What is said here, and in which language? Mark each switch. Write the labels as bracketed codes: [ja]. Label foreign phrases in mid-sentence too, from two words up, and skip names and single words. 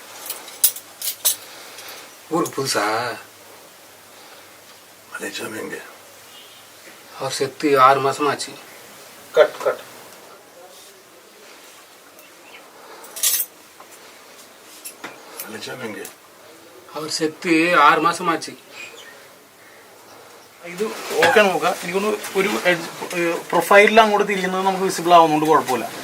[ta] புதுசா அவர் செத்து 6 மாசமாச்சு. [en] cut cut [ta] அவர் செத்து 6 மாசமாச்சு. [ml] ഇത് ഓക്കെ നോക്കാം. എനിക്കൊന്ന് ഒരു പ്രൊഫൈലിൽ അങ്ങോട്ട് തിരിയുന്നത് നമുക്ക് വിസിബിൾ ആവുന്നതുകൊണ്ട് കുഴപ്പമില്ല.